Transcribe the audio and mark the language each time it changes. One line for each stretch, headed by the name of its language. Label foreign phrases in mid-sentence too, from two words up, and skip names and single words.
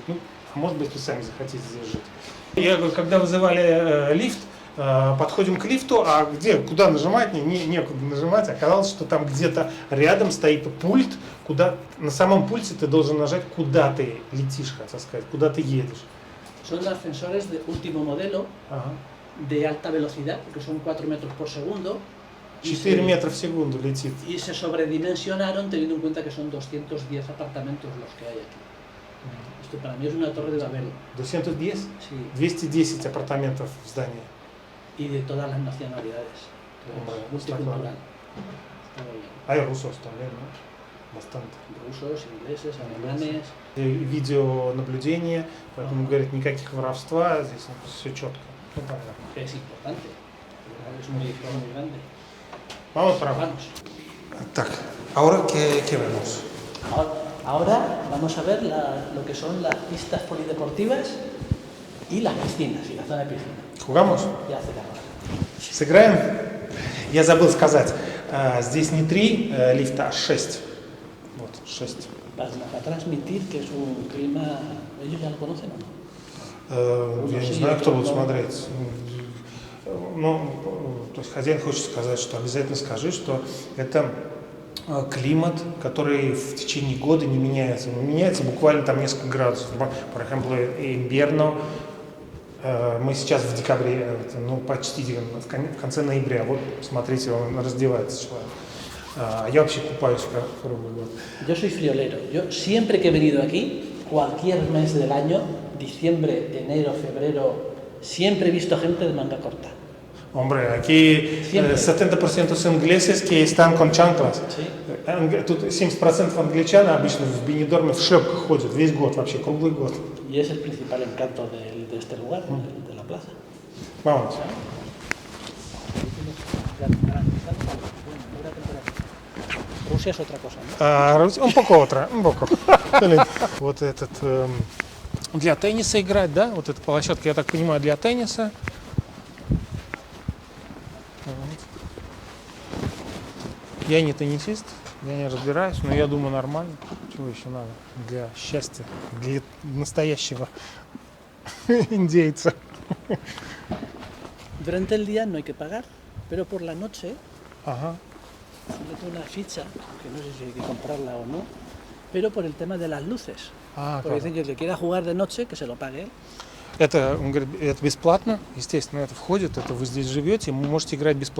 Russian: Ну, а может быть, вы сами захотите здесь жить. Я говорю, когда вызывали лифт, подходим к лифту, а где, куда нажимать, некуда нажимать. Оказалось, что там где-то рядом стоит пульт, куда на самом пульте ты должен нажать, куда ты летишь, хотел сказать, куда ты едешь.
Spanish: Son ascensores de último modelo,
Russian: Ага.
Spanish: de alta velocidad, porque son 4 metros por segundo.
Russian: 4 метра в секунду летит.
Spanish: Y se sobredimensionaron teniendo en cuenta que son 210 apartamentos los que hay aquí. Esto para mí es una torre de Babel. 210? Sí,
Russian: 210 апартаментов в здании.
Spanish: y de todas las nacionalidades. Hombre, Multicultural. Está muy bien. Y rusos también, ¿no? Bastante. Rusos, ingleses, alemanes.
Russian: И видеонаблюдение, поэтому говорит, никаких воровства, здесь все четко. Ну, понятно.
Spanish: Que es importante. Es muy grande. Vamos para abajo. Vamos. Так, ahora ¿qué vemos? Ahora vamos a ver lo que son las pistas polideportivas y las piscinas, y la zona de piscina. Jugamos? Ya hace calor.
Russian: Сыграем? Я забыл сказать, здесь не 3 лифта, а 6. Вот, 6.
Spanish: Para transmitir que es un clima... ¿Ellos ya lo conocen o no?
Russian: Я не
Spanish: sí,
Russian: знаю, кто
Spanish: yo
Russian: будет
Spanish: no. смотреть.
Russian: Ну, то есть хозяин хочет сказать, что обязательно скажи, что это климат, который в течение года не меняется. Он меняется буквально там несколько градусов.
Spanish: Por ejemplo, invierno,
Russian: мы сейчас в декабре, ну почти в конце ноября. Вот, смотрите, он раздевается человек. Я вообще купаюсь круглый год.
Spanish: Yo soy friolero. Yo siempre que he venido aquí, cualquier mes del año, diciembre, enero, febrero, siempre he visto gente de manga corta. Hombre, aquí 70% ingleses que están con chanclas. Sí.
Russian: Тут 70% англичан обычно в Бенидорме в шлепках ходят весь год, вообще круглый год.
Spanish: Y es el principal encanto de este lugar, de la plaza. Vamos. Rusia es otra cosa, ¿no? Un poco otra, un poco.
Russian: Вот этот для тенниса играть, да? Вот эта площадка, я так понимаю, для тенниса. Я не теннисист, я не разбираюсь, но я думаю нормально. Чего еще надо для счастья, для настоящего индейца.
Spanish: Durante el día no hay que pagar, pero por la noche
Russian: Ага.
Spanish: meto una ficha, que no sé si hay que comprarla o no, pero por el tema de las luces.
Russian: А,
Spanish: Porque dicen que el que quiera jugar de noche, que se lo pague él.
Russian: Это, он говорит, это бесплатно, естественно, это входит, это вы здесь живете, вы можете играть бесплатно.